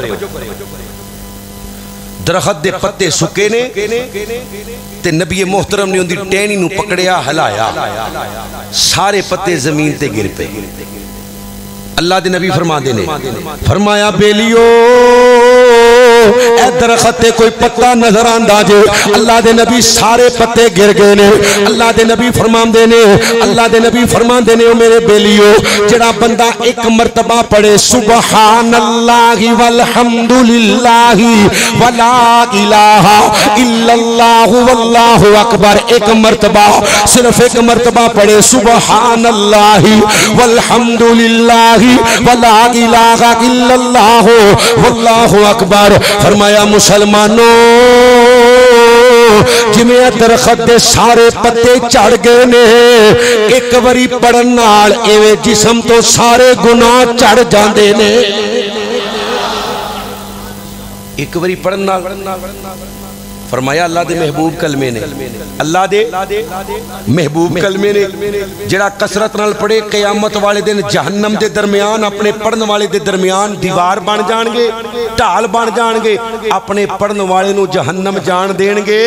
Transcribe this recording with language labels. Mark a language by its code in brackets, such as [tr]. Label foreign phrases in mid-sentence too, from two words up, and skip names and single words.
[pa] درخت دے پتے سکے نے تے نبی محترم نے اوہندی ٹہنی نوں پکڑیا ہلایا سارے پتے زمین تے گر پے اللہ دے نبی فرماندے نے فرمایا بیلیو اے درخت تے کوئی پتہ نظر آندا جے اللہ دے نبی سارے پتے گر گئے نے. اللہ دے نبی فرماندے نے، اللہ دے نبی فرماندے نے، او میرے بیلیو جیہڑا بندہ ایک مرتبہ پڑھے [ar] سبحان الله والحمد لله ولا إله إلا الله والله أكبر, [pa] ایک مرتبہ صرف ایک مرتبہ پڑھے [ar] سبحان الله والحمد لله ولا إله إلا الله والله أكبر. [pa] فرمایا مسلمانو جیویں درخت دے سارے پتے جھڑ گئے نے، ایک باری پڑھن نال ایویں جسم تو سارے گناہ جھڑ جاندے نے. ایک باری پڑھن نال فرمایا اللہ دے محبوب کلمے نے، اللہ دے محبوب کلمے نے جیہڑا کثرت نال پڑھے قیامت والے دن جہنم دے درمیان اپنے پڑھن والے دے درمیان دیوار بن جاݨ گے، ڈھال بن جاݨ گے، اپنے پڑھن والے نوں جہنم جان دیݨ گے.